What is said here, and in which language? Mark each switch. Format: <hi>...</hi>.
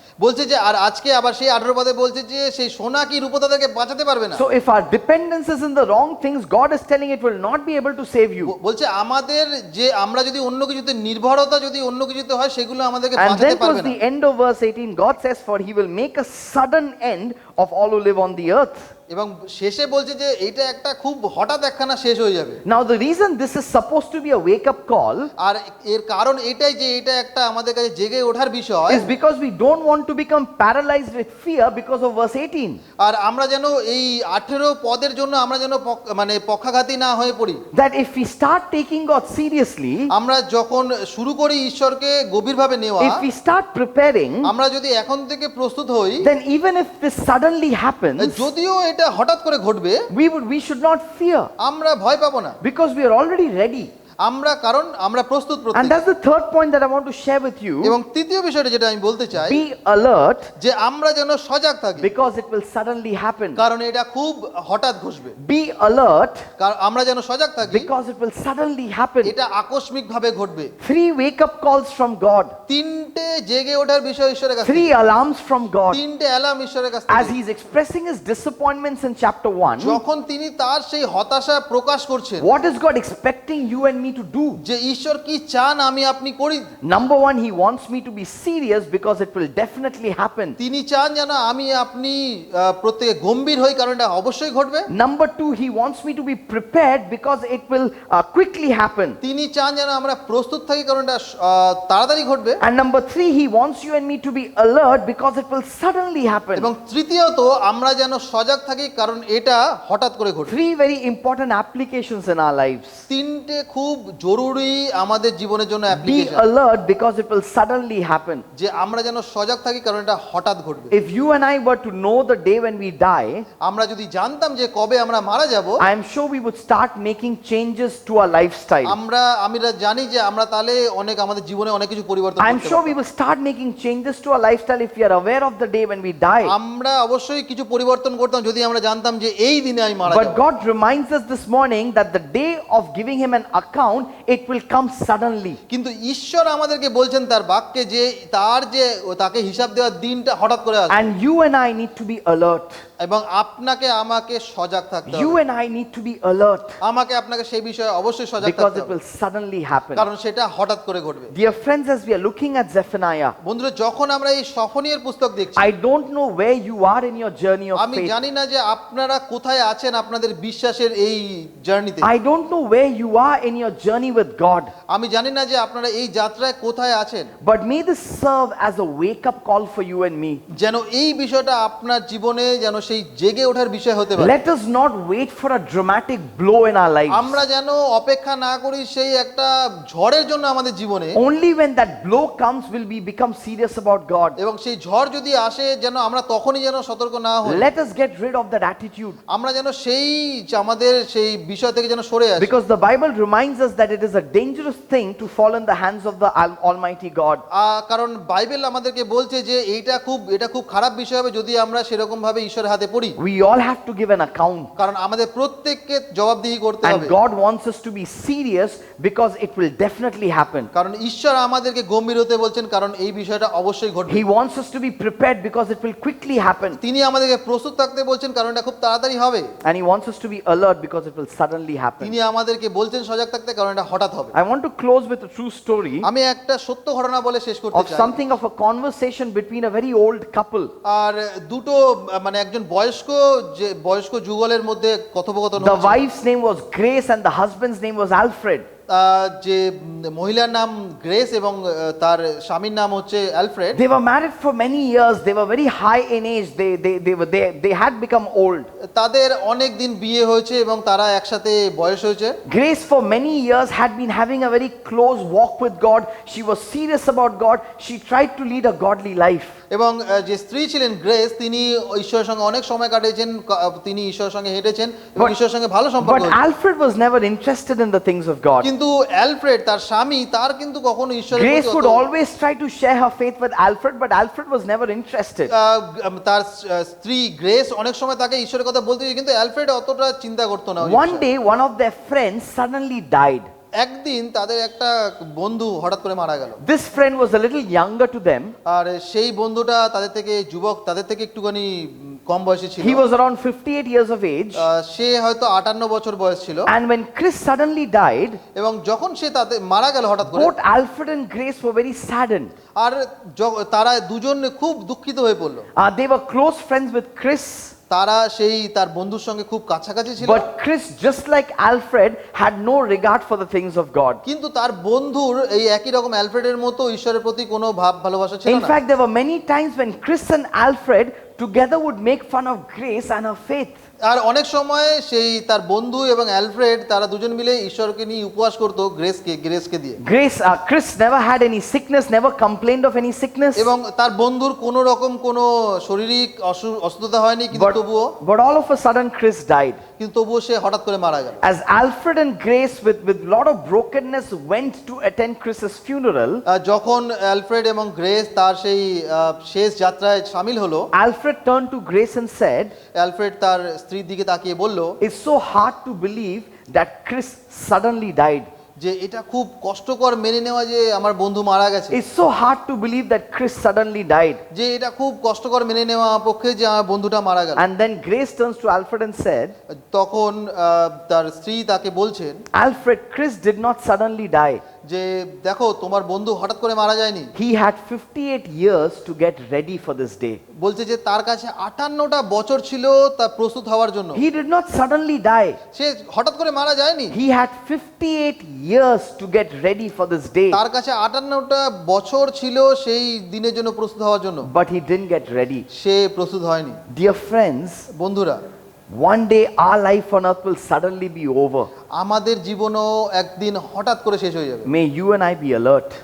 <bn>বলছে যে আর আজকে আবার সেই 18 পদে বলছে যে সেই সোনা কি রূপো তাদেরকে বাঁচাতে পারবে না।</bn> <en>So if our dependence is in the wrong things, God is telling it will not be able to save you.</en> <bn>বলছে আমাদের যে আমরা যদি অন্য কিছুতে নির্ভরতা যদি অন্য কিছুতে হয় সেগুলো আমাদেরকে</bn> <en>And</en> <bn>বাঁচাতে</bn> <en>then</en> <bn>পারবে</bn> <en>towards</en> <bn>না।</bn> <en>the end of verse 18, God says, for he will make a sudden end of all who live on the earth.</en> <bn>এবং শেষে বলছে যে এটা একটা খুব হঠাৎ একখানা শেষ হয়ে যাবে।</bn> <en>Now the reason this is supposed to be a wake up call</en> <bn>আর এর কারণ এটাই যে এটা একটা আমাদের কাছে জেগে ওঠার বিষয়,</bn> <en>is because we don't want to become paralyzed with fear because of verse 18.</en> <bn>আর আমরা যেন এই 18 পদের জন্য আমরা যেন মানে পক্ষাঘাতী না হয়ে পড়ি।</bn> <en>That if we start taking God seriously,</en> <bn>আমরা যখন শুরু করি ঈশ্বরকে গভীরভাবে নেওয়া,</bn> <en>if we start preparing,</en> <bn>আমরা যদি এখন থেকে প্রস্তুত হই,</bn> <en>then even if this suddenly happens,</en> <bn>যদিও এটা হঠাৎ করে ঘটবে,</bn> <en>we should not fear</en> <bn>আমরা ভয় পাবো না।</bn> <en>because we are already ready.</en> <bn>কারণ আমরা প্রস্তুত।</bn> <en>And that's the third point that I want to share with you.</en> <bn>এবং তৃতীয় বিষয়টা যেটা আমি বলতে চাই,</bn> <en>Be alert</en> <bn>যে আমরা যেন সজাগ থাকি</bn> <en>because it will suddenly happen.</en> <bn>কারণ এটা খুব হঠাৎ ঘটবে।</bn> <en>Be alert</en> <bn>কারণ আমরা যেন সজাগ থাকি</bn> <en>because it will suddenly happen.</en> <bn>এটা আকস্মিক ভাবে ঘটবে।</bn> <en>3 wake up calls from God,</en> <bn>তিনটে জেগে ওঠার বিষয় ঈশ্বরের কাছে,</bn> <en>3 alarms from God.</en> <bn>তিনটে অ্যালার্ম ঈশ্বরের কাছে।</bn> <en>As he's expressing his disappointments in chapter 1,</en> <bn>যখন তিনি তার সেই হতাশা প্রকাশ করছেন,</bn> <en>what is God expecting you and me to do?</en> <bn>যে ঈশ্বর কি চান আমি আপনি করি।</bn> <en>Number 1, he wants me to be serious because it will definitely happen.</en> <bn>তিনি চান যেন আমি আপনি প্রত্যেকে গম্ভীর হই কারণ এটা অবশ্যই ঘটবে।</bn> <en>Number 2, he wants me to be prepared because it will quickly happen.</en> <bn>তিনি চান যেন আমরা প্রস্তুত থাকি কারণ এটা তাড়াতাড়ি ঘটবে।</bn> <en>And number 3, he He wants you and me to be alert because it will suddenly happen.</en> <bn>এবং তৃতীয়ত আমরা যেন সজাগ থাকি কারণ এটা হঠাৎ করে ঘটবে।</bn> <en>Three very important applications in our lives.</en> <bn>তিনটে খুব জরুরি আমাদের জীবনের জন্য</bn> <en>Be application, alert because it will suddenly happen.</en> <bn>যে আমরা যেন সজাগ থাকি কারণ এটা হঠাৎ ঘটবে।</bn> <en>If you and I were to know the day when we die,</en> <bn>আমরা যদি জানতাম যে কবে আমরা মারা যাব,</bn> <en>I am sure we would start making changes to our lifestyle.</en> <bn>আমরা জানি যে আমরা তাহলে অনেক আমাদের জীবনে অনেক কিছু পরিবর্তন</bn> <en>I am</en> <bn>করতে</bn> <en>sure we</en> <bn>পারতাম।</bn> <en>will start making changes to our lifestyle if we are aware of the day when we die.</en> <bn>আমরা অবশ্যই কিছু পরিবর্তন করতাম যদি আমরা জানতাম যে এই দিনে আমি মারা</bn> <en>But</en> <bn>যাব।</bn> <en>God reminds us this morning that the day of giving Him an account, it will come suddenly.</en> <bn>কিন্তু ঈশ্বর আমাদেরকে বলছেন তার বাক্যে যে তাকে হিসাব দেওয়ার দিনটা হঠাৎ করে আসবে,</bn> <en>And you and I need to be alert.</en> <bn>এবং আপনাকে আমাকে সজাগ থাকতে</bn> <en>You</en> <bn>হবে।</bn> <en>and I need to be alert</en> <bn>আপনাকে সেই বিষয়ে অবশ্যই সজাগ</bn> <en>because</en> <bn>থাকতে</bn> <en>it</en> <bn>হবে</bn> <en>will suddenly happen.</en> <bn>কারণ সেটা হঠাৎ করে ঘটবে।</bn> <en>Dear friends, as we are looking at Zephaniah,</en> <bn>বন্ধুরা, যখন আমরা এই সফনিয়ের পুস্তক দেখছি,</bn> <en>I don't know where you are in your journey of</en> <bn>আমি</bn> <en>faith.</en> <bn>জানি না যে আপনারা কোথায় আছেন আপনাদের বিশ্বাসের এই জার্নিতে।</bn> <en>I don't know where you are in your journey with God.</en> <bn>আমি জানি না যে আপনারা এই যাত্রায় কোথায় আছেন,</bn> <en>But may this serve as a wake-up call for you and me.</en> <bn>যেন এই বিষয়টা আপনার জীবনে যেন সেই জেগে ওঠার বিষয় হতে পারে।</bn> <en>Let us not wait for a dramatic blow in our lives.</en> <bn>আমরা যেন অপেক্ষা না করি সেই একটা ঝড়ের জন্য আমাদের জীবনে,</bn> <en>Only when that blow comes will we become serious about God.</en> <bn>এবং সেই ঝড় যদি আসে যেন আমরা তখনই যেন সতর্ক না হই,</bn> <en>Let us get rid of that attitude.</en> <bn>আমরা যেন আমাদের সেই বিষয় থেকে যেন সরে আসি।</bn> <en>Because the Bible reminds us that it is a dangerous thing to fall in the hands of the Almighty God.</en> <bn>কারণ বাইবেল আমাদেরকে বলছে যে এটা খুব খারাপ বিষয় হবে যদি আমরা সেরকম ভাবে ঈশ্বরের হাতে পড়ি।</bn> <en>We all have to give an account.</en> <bn>কারণ আমাদের প্রত্যেককে জবাবদিহি করতে হবে।</bn> <en>And God wants us to be serious because it will definitely happen.</en> <bn>কারণ ঈশ্বর আমাদেরকে গম্ভীর হতে বলছেন কারণ এই বিষয়টা অবশ্যই ঘটবে।</bn> <en>He wants us to be prepared because it will quickly happen.</en> <bn>তিনি আমাদেরকে প্রস্তুত থাকতে বলছেন কারণ এটা খুব তাড়াতাড়ি হবে।</bn> <en>And He wants us to be alert because it will suddenly happen.</en> <bn>তিনি আমাদেরকে বলছেন সজাগ থাকতে কারণ এটা হঠাৎ হবে।</bn> <en>I want to close with a true story</en> <bn>আমি একটা সত্য ঘটনা বলে শেষ করতে</bn> <en>of</en> <bn>চাই।</bn> <en>something of a conversation between a very old couple.</en> <bn>আর দুটো একজন বয়স্ক যুগলের মধ্যে কথোপকথন</bn> <en>The</en> <bn>হচ্ছে।</bn> <en>wife's name was Grace and the husband's name was Alfred.</en> <bn>যে মহিলার নাম গ্রেস এবং তার স্বামীর নাম হচ্ছে Alfred.</bn> <en>They were married for many years. They were very high in age. They had become old.</en> <bn>তাদের অনেক দিন বিয়ে হয়েছে এবং তারা একসাথে বয়স হয়েছে।</bn> <en>Grace for many years had been having a very close walk with God. She was serious about God. She tried to lead a godly life.</en> <bn>এবং যে স্ত্রী ছিলেন গ্রেস, তিনি ঈশ্বরের সঙ্গে অনেক সময় কাটিয়েছেন, তিনি ঈশ্বরের সঙ্গে হেঁটেছেন এবং ঈশ্বরের সঙ্গে ভালো সম্পর্ক</bn> <en>But</en> <bn>হয়েছে।</bn> <en>Alfred was never interested in the things of God.</en> <bn>কিন্তু অ্যালফ্রেড তার স্বামী তার কিন্তু কখনো ঈশ্বরের</bn> <en>Grace</en> <bn>প্রতি</bn> <en>would always try to share her faith with Alfred, but Alfred was never interested.</en> <bn>তার স্ত্রী গ্রেস অনেক সময় তাকে ঈশ্বরের কথা বলতে কিন্তু অ্যালফ্রেড অতটা চিন্তা করতো না।</bn> <en>One day, one of their friends suddenly died.</en> <bn>একদিন তাদের একটা বন্ধু হঠাৎ করে মারা গেল।</bn> <en>This friend was a little younger to them.</en> <bn>আর সেই বন্ধুটা তাদের থেকে একটুখানি কম বয়সী ছিল।</bn> <en>He was around 58 years of age.</en> <bn>সে হয়তো 58 বছর বয়স ছিল।</bn> <en>And when Chris suddenly died,</en> <bn>এবং যখন সে মারা গেল হঠাৎ করে,</bn> <en>both Alfred and Grace were very saddened.</en> <bn>আর তারা দুজন খুব দুঃখিত হয়ে পড়লো।</bn> <en>They were close friends with Chris.</en> <bn>তারা তার বন্ধুর সঙ্গে খুব কাছাকাছি ছিল।</bn> <en>But Chris, just like Alfred, had no regard for the things of God.</en> <bn>কিন্তু তার বন্ধুর এই একই রকম অ্যালফ্রেডের মতো ঈশ্বরের প্রতি কোনো ভালোবাসা ছিল</bn> <en>In</en> <bn>না।</bn> <en>fact, there were many times when Chris and Alfred together would make fun of Grace and her faith.</en> <bn>আর অনেক সময় তার বন্ধু এবং অ্যালফ্রেড তারা দুজন মিলে ঈশ্বরকে নিয়ে উপবাস করতো গ্রেসকে দিয়ে।</bn> <en>Chris never had any sickness, never complained of any sickness.</en> <bn>এবং তার বন্ধুর কোনো রকম কোনো শারীরিক অসুস্থতা হয়নি, কিন্তু তবুও</bn> <en>But all of a sudden, Chris died.</en> <bn>কিন্তু তবুও সে হঠাৎ করে মারা গেল।</bn> <en>As Alfred and Grace, with lot of brokenness, went to attend Chris's funeral,</en> <bn>যখন অ্যালফ্রেড এবং গ্রেস তার সেই শেষ যাত্রায় শামিল হলো,</bn> <en>Alfred turned to Grace and said,</en> <bn>Alfred তার স্ত্রীর দিকে তাকিয়ে বলল,</bn> <en>"It's so hard to believe that Chris suddenly died.</en> <bn>যে এটা খুব কষ্টকর মেনে নেওয়া যে আমার বন্ধু মারা গেছে।</bn> <en>It's so hard to believe that Chris suddenly died."</en> <bn>যে এটা খুব কষ্টকর মেনে নেওয়া পক্ষে যে আমার বন্ধুটা মারা গেল।</bn> <en>And then Grace turns to Alfred and said,</en> <bn>তখন তার স্ত্রী তাকে বলছেন,</bn> <en>"Alfred, Chris did not suddenly die.</en> <bn>যে দেখো তোমার বন্ধু হঠাৎ করে মারা যায়নি,</bn> <en>He had 58 years to get ready for this day.</en> <bn>বলছে যে তার কাছে 58টা বছর ছিল তার প্রস্তুত হওয়ার জন্য।</bn> <en>He did not suddenly die.</en> <bn>সে হঠাৎ করে মারা যায়নি,</bn> <en>He had 58 years to get ready for this day.</en> <bn>তার কাছে 58টা বছর ছিল সেই দিনের জন্য প্রস্তুত হওয়ার জন্য,</bn> <en>But he didn't get ready.</en> <bn>সে প্রস্তুত হয়নি।</bn> <en>Dear friends,</en> <bn>বন্ধুরা,</bn> <en>one day our life on earth will suddenly be over.</en> <bn>আমাদের জীবনও একদিন হঠাৎ করে শেষ হয়ে যাবে।</bn> <en>May you and I be alert.</en>